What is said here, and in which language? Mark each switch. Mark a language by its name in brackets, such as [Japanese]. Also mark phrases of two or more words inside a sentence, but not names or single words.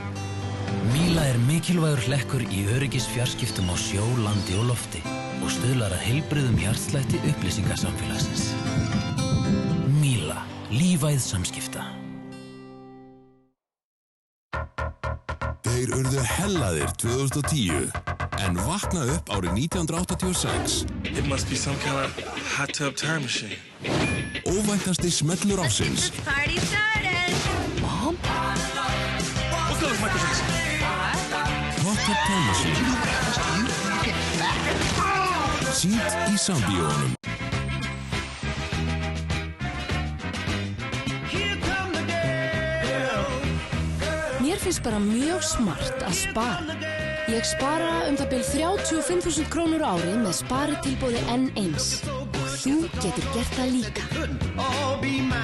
[Icelandic] Míla er mikilvægur hlekkur í öryggisfjarskiptum á sjó, landi og lofti og stuðlar að heilbrigðum hjartslætti upplýsingasamfélagsins. Míla, lífæð samskipta. Þeir urðu hellaðir 2010, en vakna upp árið 1986. [English] It must be some kind of hot tub time machine. [Icelandic] Óvæntasti smellur ársins. [English] Party started! Mom? What color is Michael Jackson? Hot tub time machine. [Icelandic] Sýnt í sambíóunum. Mér finnst bara mjög smart að spara. Ég spara það bil 35.000 krónur á ári með sparitilboði N1 og þú getur gert það líka.